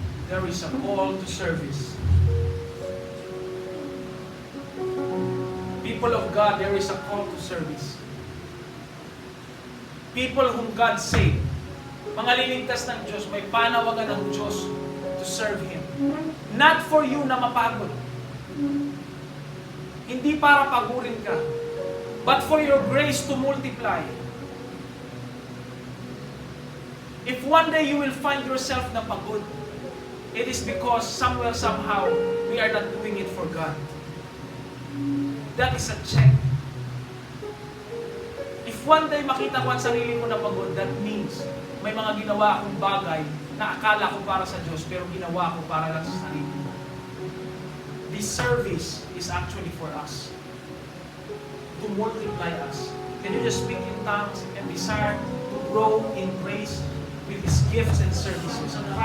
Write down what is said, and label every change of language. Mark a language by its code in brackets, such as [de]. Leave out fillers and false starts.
[en] There is a call to service. People of God, there is a call to service. People whom God saved. [tl] Mga liligtas ng Diyos, may panawagan ng Diyos [en] to serve Him. Not for you [tl] na mapagod. Hindi para pagurin ka. [en] But for your grace to multiply. If one day you will find yourself [tl] na pagod, [en] it is because somewhere, somehow, we are not doing it for God. That is a check. If one day [tl] makita ko ang sarili mo na pagod, [en] that means [tl] may mga ginawa akong bagay na akala ko para sa Diyos, pero ginawa ko para lang sa sarili mo. [en] This service is actually for us. To multiply us. Can you just speak in tongues and desire to grow in grace with His gifts and services?